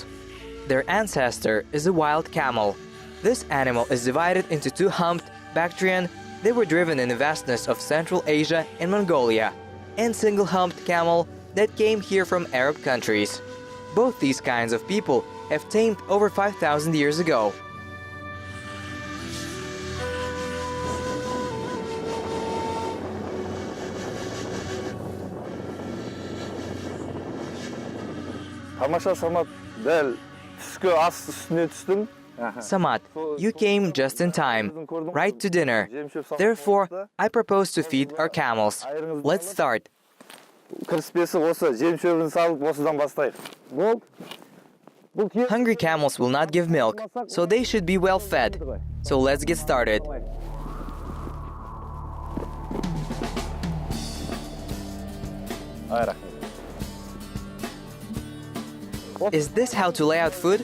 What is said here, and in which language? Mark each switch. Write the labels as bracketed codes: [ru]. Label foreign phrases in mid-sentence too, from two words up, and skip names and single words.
[en] Their ancestor is a wild camel. This animal is divided into two humped Bactrian. They were driven in the vastness of Central Asia and Mongolia. and single-humped camel that came here from Arab countries. Both these kinds of people have tamed over 5,000 years ago. [kk] Тамаша Самат, дәл түскі ас үстіне түстім. [en] Samad, you came just in time, right to dinner. Therefore, I propose to feed our camels. Let's start. [kk] Кіріспесі осы, жем-шөбін салып, осыдан бастайық. [en] Hungry camels will not give milk, so they should be well fed. So let's get started. Is this how to lay out food?